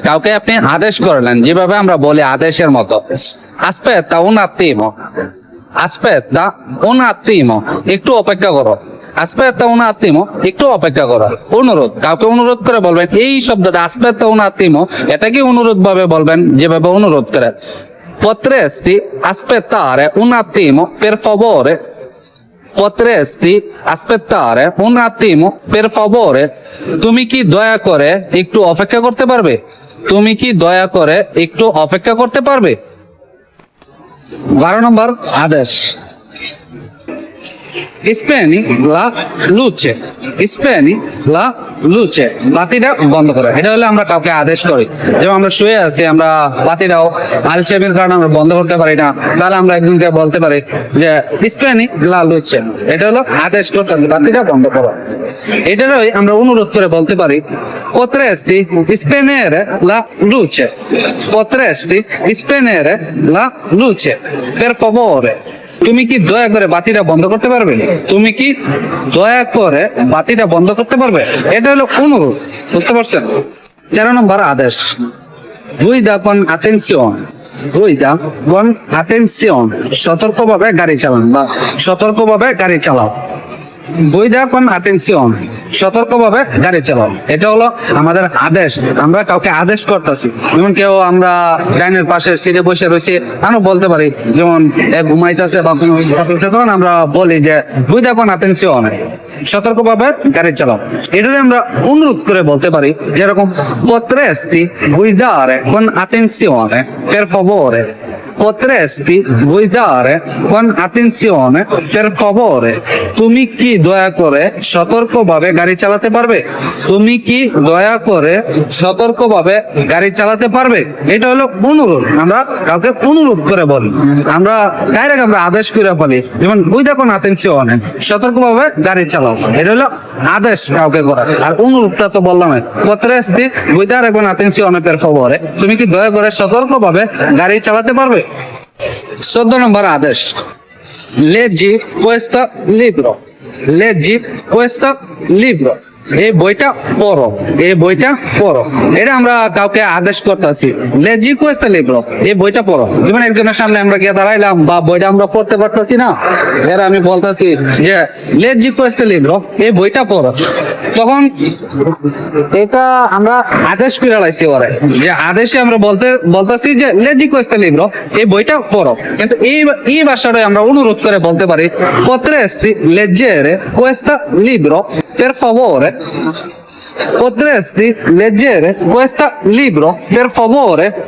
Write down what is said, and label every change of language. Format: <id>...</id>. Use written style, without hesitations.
<bn>কাউকে আপনি আদেশ করলেন যেভাবে আমরা বলি আদেশের মতো।</bn> <it>আস্পেত্তা un attimo, আস্পেত্তা un attimo,</it> <bn>একটু অপেক্ষা করো।</bn> <it>আস্পেত্তা un attimo,</it> <bn>একটু অপেক্ষা করো। অনুরোধ, কাউকে অনুরোধ করে বলবেন। এই শব্দটা</bn> <it>আস্পেত্তা un attimo,</it> <bn>এটাকে অনুরোধ ভাবে বলবেন যেভাবে অনুরোধ করে।</bn> <it>Potresti aspettare un attimo per favore? Potresti aspettare un attimo per favore?</it> <bn>তুমি কি দয়া করে একটু অপেক্ষা করতে পারবে? তুমি কি দয়া করে একটু অপেক্ষা করতে পারবে? 12 নম্বর আদেশ।</bn> <it>স্পেনি লা লুচে, স্পেনি লা লুচে,</it> <bn>বাতিটা বন্ধ করে। এটা হলে আমরা কাউকে আদেশ করি। যেমন আমরা শুয়ে আছি, আমরা বাতিটাও আলসেমির কারণে আমরা বন্ধ করতে পারি না, তাহলে আমরা একজনকে বলতে পারি যে</bn> <it>স্পেনি লা লুচে,</it> <bn>এটা হলো আদেশ করতেছে বাতিটা বন্ধ করো। এটারই আমরা অনুরোধ করে বলতে পারি</bn> <it>potresti spegnere la luce, potresti spegnere la luce per favore?</it> <bn>তুমি কি দয়া করে বাতিটা বন্ধ করতে পারবে? তুমি কি দয়া করে বাতিটা বন্ধ করতে পারবে? এটা হলো অনুরোধ, বুঝতে পারছেন? 13 নম্বর আদেশ।</bn> <it>guida con attenzione, guida con attenzione,</it> <bn>সতর্কভাবে গাড়ি চালান বা সতর্কভাবে গাড়ি চালাও।</bn> <it>guida con attenzione,</it> <bn>সতর্কভাবে গাড়ি চালাও, এটা হলো আমাদের আদেশ। আমরা কাউকে আদেশ করতেছি। যেমন কেউ আমরা ডাইনের পাশের সিটে বসে রয়েছি, আমরা বলতে পারি, যেমন ঘুমাইতেছে বা কোনো কিছু করতেছে, তখন আমরা বলি যে</bn> <it>guida con attenzione,</it> <bn>সতর্কভাবে গাড়ি চালাও। এটারে আমরা অনুরোধ করে বলতে পারি, যেরকম</bn> <it>potresti guidare con attenzione per favore, potresti guidare con attenzione per favore?</it> <bn>তুমি কি দয়া করে সতর্কভাবে গাড়ি চালাতে পারবে? তুমি কি দয়া করে সতর্কভাবে গাড়ি চালাতে পারবে? এটা হলো অনুরোধ। আমরা কাউকে অনুরোধ করে বলি, আমরা ডাইরেক্ট আমরা আদেশ করে বলি, যেমন</bn> <it>guida con attenzione,</it> <bn>সতর্কভাবে গাড়ি চালাও, এটা হলো আদেশ কাউকে করা। আর অনুরোধটা তো বললাম,</bn> <it>potresti guidare con attenzione per favore,</it> <bn>তুমি কি দয়া করে সতর্কভাবে গাড়ি চালাতে পারবে? 14 নম্বর আদেশ।</bn> <it>leggi questo libro, leggi questo libro,</it> <bn>এই বইটা পড়ো, এই বইটা পড়ো। এটা আমরা কাউকে আদেশ করতেছি,</bn> <it>leggi questo libro,</it> <bn>এই বইটা পড়ো। যেমন একজনের সামনে আমরা গিয়ে দাঁড়াইলাম বা বইটা আমরা পড়তে পারতেছি না, এর আমি বলতেছি যে</bn> <it>leggi questo libro,</it> <bn>এই বইটা পড়ো। তখন এটা আমরা আদেশ করে লাইছি ওরে, যে আদেশে আমরা বলতেছি যে</bn> <it>leggi questo libro,</it> <bn>এই বইটা পড়ো। কিন্তু এই ভাষাটাই আমরা অনুরোধ করে বলতে পারি</bn> <it>potresti leggere questo libro per favore, potresti leggere questo libro per favore?</it>